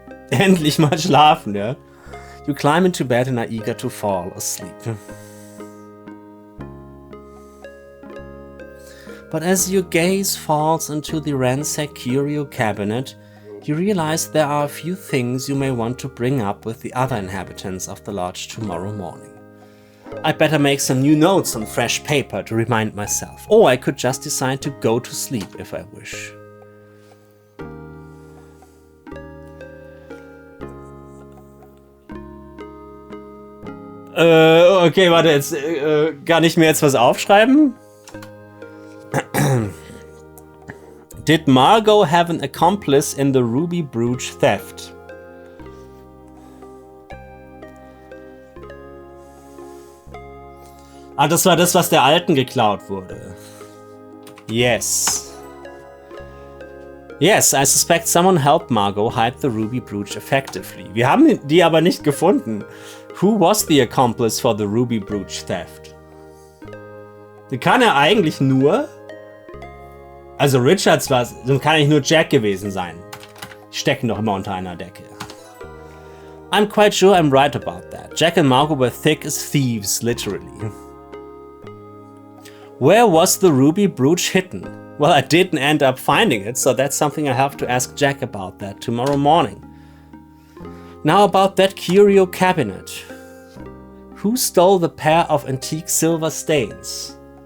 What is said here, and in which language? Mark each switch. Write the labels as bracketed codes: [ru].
[de] endlich mal schlafen, ja? [en] You climb into bed and are eager to fall asleep. But as your gaze falls into the ransacked curio cabinet, you realize there are a few things you may want to bring up with the other inhabitants of the lodge tomorrow morning. I'd better make some new notes on fresh paper to remind myself, or I could just decide to go to sleep if I wish. [de] Okay, warte, jetzt kann ich mir jetzt was aufschreiben? [en] Did Margot have an accomplice in the ruby brooch theft? [de] Ah, das war das, was der Alten geklaut wurde. [en] Yes. Yes, I suspect someone helped Margot hide the ruby brooch effectively. [de] Wir haben die aber nicht gefunden. [en] Who was the accomplice for the ruby brooch theft? [de] Die kann er eigentlich nur... Also Richards war es, dann kann eigentlich nur Jack gewesen sein. Die stecken doch immer unter einer Decke. [en] I'm quite sure I'm right about that. Jack and Margot were thick as thieves, literally. Where was the ruby brooch hidden? Well, I didn't end up finding it, so that's something I have to ask Jack about that tomorrow morning. Now about that curio cabinet. Who stole the pair of antique silver stains?